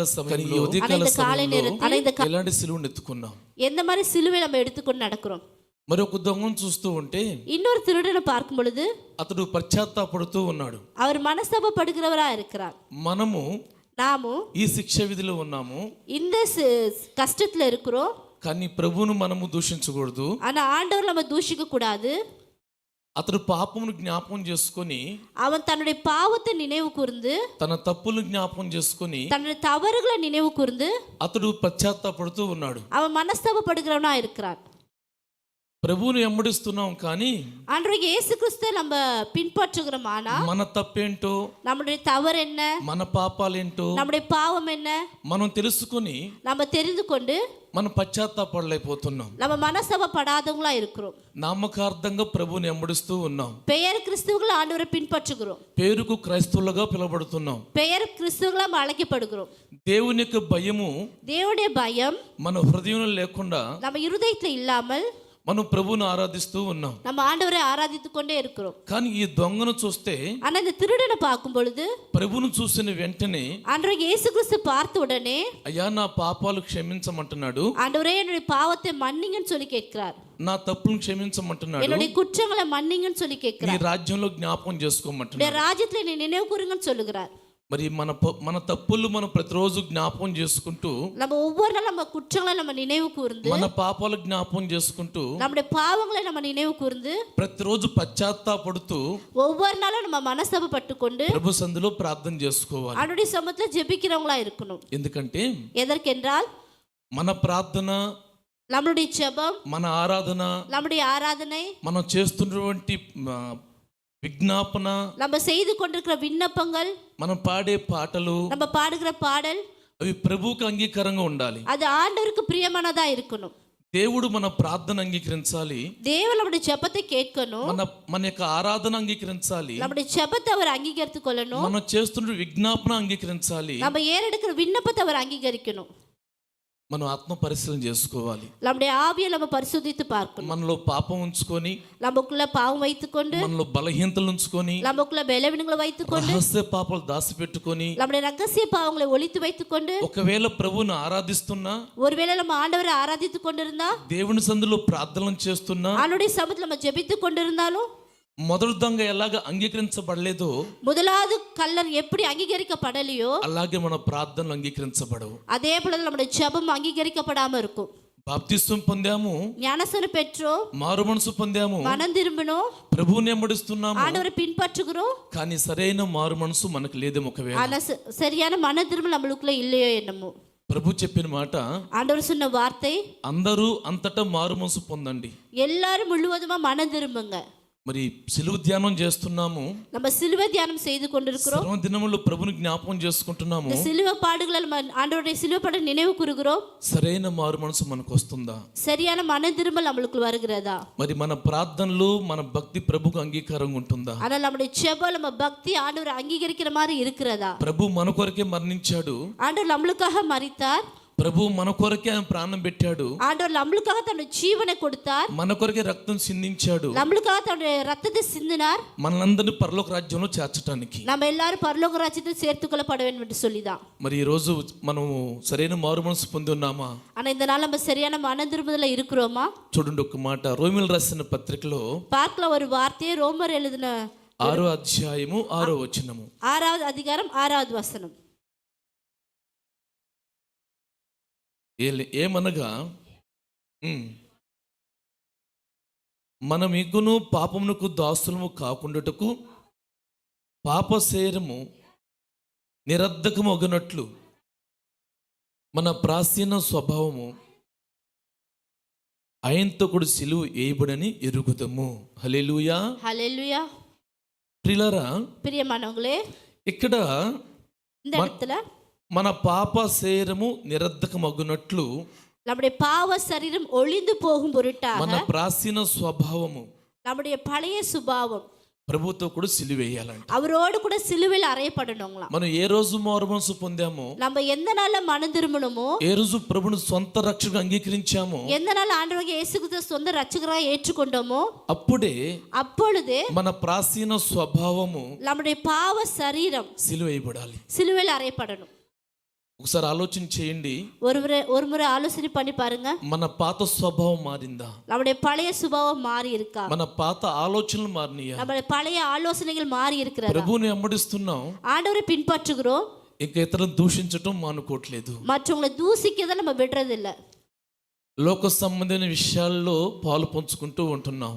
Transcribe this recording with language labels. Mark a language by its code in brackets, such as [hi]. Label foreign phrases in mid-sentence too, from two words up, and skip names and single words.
[ta] காலை நேரத்தில் எந்த மாதிரி சிலுவை நம்ம எடுத்துக்கொண்டு நடக்கிறோம். [te] మరొక దొంగను చూస్తూ ఉంటే [ta] இன்னொரு திருடனை பார்க்கும் பொழுது [te] అతడు పశ్చాత్తాపడుతూ ఉన్నాడు. [ta] அவர் மனஸ்தாபப்படுகிறவரா இருக்கிறார். நாமும் [te] ఈ శిక్ష విధిలో ఉన్నాము, [ta] இந்த கஷ்டத்துல இருக்கிறோம். [te] కానీ ప్రభువును మనము దూషించకూడదు. [ta] ஆனா ஆண்டவர் நம்ம தூஷிக்க கூடாது. [te] అతడు పాపమును జ్ఞాపకం చేసుకొని [ta] அவன் தன்னுடைய பாவத்தை நினைவு கூர்ந்து [te] తన తప్పులు జ్ఞాపకం చేసుకొని [ta] தன்னுடைய தவறுகளை நினைவு கூர்ந்து [te] అతడు పశ్చాత్తాపడుతూ ఉన్నాడు. [ta] அவன் மனஸ்தாபப்படுகிறவனா இருக்கிறான். [te] ప్రభువుని వెంబడిస్తున్నాం కానీ [ta] ஆண்டவராகிய இயேசு கிறிஸ்துவை நம்ம பின்பற்றுகிறோம். ஆனா [te] మన తప్పేంటో, [ta] நம்முடைய தவறு என்ன, [te] మన పాపాలేంటో, [ta] நம்முடைய பாவம் என்ன [te] మనం తెలుసుకొని [ta] நம்ம தெரிந்து கொண்டு [te] మనం పశ్చాత్తాపడలేకపోతున్నాం. [ta] நம்ம மனஸ்தாபப்படாதவங்களா இருக்கிறோம். [te] నామకార్థంగా ప్రభువుని వెంబడిస్తూ ఉన్నాం. [ta] பெயர் கிறிஸ்துவுகளை ஆண்டவரை பின்பற்றுகிறோம். [te] పేరుకు క్రైస్తవులుగా పిలువబడుతున్నాం. [ta] பெயர் கிறிஸ்துவுகளா அழைக்கப்படுகிறோம். [te] దేవుని యొక్క భయము, [ta] தேவனுடைய பயம் [te] మన హృదయంలో లేకుండా [ta] நம்ம இருதயத்துல இல்லாமல் [te] మనం ప్రభువుని ఆరాధిస్తూ ఉన్నాం. [ta] நம்ம ஆண்டவரை ஆராதித்துக் கொண்டே இருக்கிறோம். [te] కానీ ఈ దొంగను చూస్తే, [ta] ஆனா இந்த திருடனை பார்க்கும் பொழுது [te] ప్రభువును చూసిన వెంటనే [ta] ஆண்டவராகிய இயேசு கிறிஸ்து பார்த்த உடனே [te] అయ్యా నా పాపాలు క్షమించమంటున్నాడు, [ta] ஆண்டவரே என்னுடைய பாவத்தை மன்னிங்கன்னு சொல்லி கேட்கிறார். [te] నా తప్పులను క్షమించమంటున్నాడు, [ta] என்னுடைய குற்றங்களை மன்னிங்கன்னு சொல்லி [te] నీ [ta] கேட்கிறார். [te] రాజ్యంలో జ్ఞాపకం చేసుకోమంటున్నాడు. [ta] ராஜ்யத்துல என்னை நினைவு கூறுங்கன்னு சொல்லுகிறார். [te] మరి మన తప్పులు మనం ప్రతిరోజు జ్ఞాపకం చేసుకుంటూ, [ta] நம்ம ஒவ்வொரு நாளும் நம்ம குற்றங்களை நம்ம நினைவு கூர்ந்து, [te] మన పాపాలు జ్ఞాపకం చేసుకుంటూ, [ta] நம்முடைய பாவங்களை நம்ம நினைவு கூர்ந்து, [te] ప్రతిరోజు పశ్చాత్తాపడుతూ [ta] ஒவ்வொரு நாளும் நம்ம மனஸ்தாபப்பட்டு கொண்டு [te] ప్రభు సందులో ప్రార్థన చేసుకోవాలి. [ta] அவருடைய சமூகத்துல ஜெபிக்கிறவங்களா இருக்கணும். [te] ఎందుకంటే [ta] எதற்கென்றால் [te] మన ప్రార్థన, [ta] நம்மளுடைய ஜெபம், [te] మన ఆరాధన, [ta] நம்முடைய ஆராதனை, [te] మనం చేస్తున్నటువంటి విజ్ఞాపన, [ta] நம்ம செய்து கொண்டிருக்கிற விண்ணப்பங்கள், [te] మనం పాడే పాటలు, [ta] நம்ம பாடுகிற பாடல், [te] అవి ప్రభువుకు అంగీకారంగా ఉండాలి. [ta] அது ஆண்டவருக்கு பிரியமானதா இருக்கணும். [te] దేవుడు మన ప్రార్థన అంగీకరించాలి. [ta] தேவன் நம்முடைய ஜெபத்தை கேட்கணும். [te] మన యొక్క ఆరాధన అంగీకరించాలి. [ta] நம்முடைய ஜெபத்தை அவர் அங்கீகரித்துக் கொள்ளணும். [te] మనం చేస్తున్న విజ్ఞాపన అంగీకరించాలి. [ta] நம்ம ஏறெடுக்கிற விண்ணப்பத்தை அவர் அங்கீகரிக்கணும். [te] మనం ఆత్మ పరిశీలన చేసుకోవాలి. [ta] நம்முடைய ஆவியை நம்ம பரிசோதித்து பார்க்கணும். [te] మనలో పాపం ఉంచుకొని, [ta] நமக்குள்ள பாவம் வைத்துக்கொண்டு, [te] మనలో బలహీనతలు ఉంచుకొని, [ta] நமக்குள்ள బలహీనங்களை வைத்துக்கொண்டு, [te] రహస్య పాపాలు దాచిపెట్టుకొని, [ta] நம்முடைய ரகசிய பாவங்களை ஒளித்து வைத்துக்கொண்டு, [te] ఒకవేళ ప్రభువుని ఆరాధిస్తున్నా, [ta] ஒருவேளை நம்ம ஆண்டவரை ஆராதித்துக் கொண்டிருந்தா, [te] దేవుని సందులో ప్రార్థనలు చేస్తున్నా, [ta] அவருடைய சமூகத்துல நம்ம ஜெபித்துக் கொண்டிருந்தாலும், [te] మొదటి దొంగ ఎలాగ అంగీకరించబడలేదో, [ta] முதலாவது கள்ளர் எப்படி அங்கீகரிக்கப்படலையோ [te] అలాగే మన ప్రార్థనలు అంగీకరించబడవు. [ta] அதே போல நம்முடைய ஜெபம் அங்கீகரிக்கப்படாம இருக்கும். [te] బాప్తిస్వం పొందాము, [ta] ஞானஸ்நானம் பெற்றோம், [te] మారు మనసు పొందాము, [ta] மனம் திரும்பினோம், [te] ప్రభువుని వెంబడిస్తున్నాము, [ta] ஆண்டவரை பின்பற்றுகிறோம். [te] కానీ సరైన మారు మనసు మనకు లేదేమో. ఒకవేళ [ta] ஆனா சரியான மன திரும்பல் நம்மளுக்குள்ள இல்லையோ என்னமோ. [te] ప్రభు చెప్పిన మాట, [ta] ஆண்டவர் சொன்ன வார்த்தை, [te] అందరూ అంతటా మారు మనసు పొందండి. [ta] எல்லாரும் முழுவதுமா மனம் திரும்புங்க. [te] మరి సిలువ ధ్యానం చేస్తున్నాము, [ta] நம்ம சிலுவை தியானம் செய்து கொண்டிருக்கிறோம். [te] సర్వ దినములో ప్రభుని జ్ఞాపకం చేసుకుంటున్నాము. [ta] இந்த சிலுவை பாடுகளை நம்ம ஆண்டவருடைய சிலுவை பாடல் நினைவு கூறுகிறோம். [te] సరైన మారు మనసు మనకు వస్తుందా? [ta] சரியான மன திரும்பல் நம்மளுக்கு வருகிறதா? [te] మరి మన ప్రార్థనలు, మన భక్తి ప్రభుకు అంగీకారంగా ఉంటుందా? [ta] ஆனா நம்முடைய ஜெபம், நம்ம பக்தி ஆண்டவரை அங்கீகரிக்கிற மாதிரி இருக்கிறதா? [te] ప్రభు మన కొరకే మరణించాడు, [ta] ஆண்டவர் நம்மளுக்காக மரித்தார், [te] ప్రభు మన కొరకే ఆయన ప్రాణం పెట్టాడు, [ta] ஆண்டவர் நம்மளுக்காக தன்னுடைய ஜீவனை கொடுத்தார், [te] మన కొరకే రక్తం సిందించాడు, [ta] நம்மளுக்காக தன்னுடைய ரத்தத்தை சிந்தினார், [te] మనలందరినీ పరలోక రాజ్యంలో చేర్చడానికి. [ta] நம்ம எல்லாரும் பரலோக ராஜ்யத்தில் சேர்த்துக் கொள்ளப்பட வேண்டும் என்று சொல்லிதான். [te] మరి ఈ రోజు మనం సరైన మారు మనసు పొంది ఉన్నామా? [ta] ஆனா இந்த நாள் நம்ம சரியான மன திரும்புதல இருக்கிறோமா? [te] చూడండి ఒక మాట, రోమిలు రాసిన పత్రికలో [ta] பார்க்கலாம் ஒரு வார்த்தையை, ரோமர் எழுதின [te] 6వ అధ్యాయము 6వ వచనము, [ta] 6வது அதிகாரம் 6வது வசனம். [te] ఏమనగా మనమిగును పాపమునకు దాసులము కాకుండాటకు పాప శరీరము నిరర్ధకము అగునట్లు మన ప్రాచీన స్వభావము ఆయనతో కూడా సిలువ వేయబడని ఎరుగుదము. హల్లెలూయా, హల్లెలూయా. ప్రియులారా, [ta] பிரியமானவங்களே, [te] ఇక్కడ [ta] இந்த இடத்துல [te] మన పాప శరీరము నిరర్ధకమగునట్లు, [ta] நம்முடைய பாவ சரீரம் ஒளிந்து போகும் பொருட்டாக, [te] మన ప్రాచీన స్వభావము, [ta] நம்முடைய பழைய சுபாவம், [te] ప్రభుతో కూడా సిలువేయాలంట. [ta] அவரோடு கூட சிலுவையில் அறையப்படணுங்களாம். [te] మనం ఏ రోజు మారు మనసు పొందామో, [ta] நம்ம எந்த நாள்ல மனம் திரும்பணுமோ, [te] ఏ రోజు ప్రభుని సొంత రక్షకుగా అంగీకరించామో, [ta] எந்த நாள் ஆண்டவராகிய இயேசு கிறிஸ்துவை சொந்த ரட்சகராக ஏற்றுக்கொண்டோமோ, [te] అప్పుడే [ta] அப்பொழுது [te] మన ప్రాచీన స్వభావము [ta] நம்முடைய பாவ சரீரம் [te] సిలువేయబడాలి. [ta] சிலுவையில் அறையப்படணும். [te] ఒకసారి ఆలోచన చేయండి, [ta] ஒரு முறை ஆலோசனை பண்ணி பாருங்க. [te] మన పాత స్వభావం మారిందా? [ta] நம்முடைய பழைய சுபாவம் மாறி இருக்கா? [te] మన పాత ఆలోచనలు మారినాయా? [ta] நம்முடைய பழைய ఆలోచనகள் மாறி இருக்கிறதா? [te] ప్రభుని వెంబడిస్తున్నాం, [ta] ஆண்டவரை பின்பற்றுகிறோம், [te] ఇంకా ఇతరులను దూషించటం మానుకోవట్లేదు. [ta] மற்றவங்களை தூசிக்கதை நம்ம விடுறது இல்ல. [te] లోక సంబంధమైన విషయాల్లో పాలు పంచుకుంటూ ఉంటున్నాం.